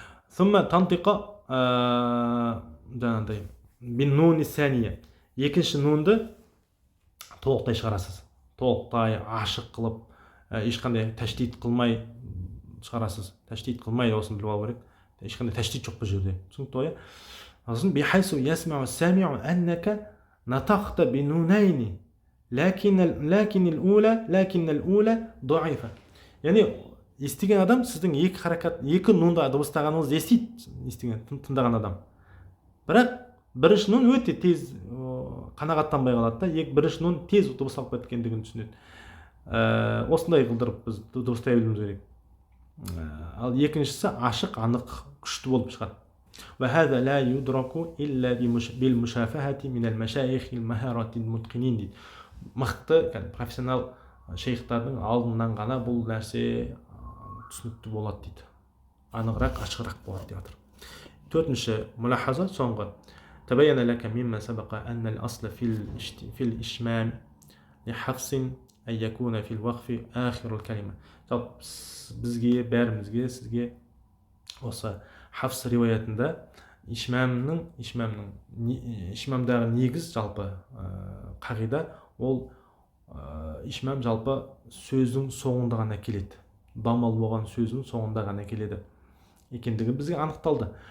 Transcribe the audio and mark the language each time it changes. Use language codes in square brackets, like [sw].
[ar] ثم تنطق [kk] жаңағыдай [ar] بالنون الثانية, [kk] екінші нунды толықтай шығарасыз, толықтай ашық қылып, ешқандай тәштит қылмай шығарасыз. Тәштит қылмай, осыны біліп алу керек, ешқандай тәштит жоқ бұл жерде, түсінікті ғой. сосын [ar] بحيث يسمع السامع أنك نطقت بنونين لكن الأولى ضعيفة. [kk] яғни естіген адам сіздің екі нунда дыбыстағаныңызды естиді, тыңдаған адам. Бірақ бірінші нун өте тез қанағаттанбай қалады да, бірінші нун тез дыбысталып кеткендігін түсінеді. Осындай қылдырып біз дыбыстай білуіміз керек. Ал екіншісі ашық, анық, күшті болып шығады. [ar] وهذا لا يدرك إلا بالمشافهة من المشايخ المهارات المتقنين [kk] дейді. Мықты профессионал шейхтардың алдынан ғана бұл нәрсе түсінікті болады дейді, анығырақ, ашығырақ болады деп жатыр. Төртінші мулахаза, соңғы. [ar] تبين لك مما سبق أن الأصل في الإشمام لحفص أن يكون في الوقف آخر الكلمة. [kk] бізге, бәрімізге, сізге осы Хafs риуаятында ишмамдағы негіз жалпы қағида, ол ишмам жалпы сөздің соңында ғана келеді, дамал болған сөздің соңында ғана келеді екендігі бізге анықталды.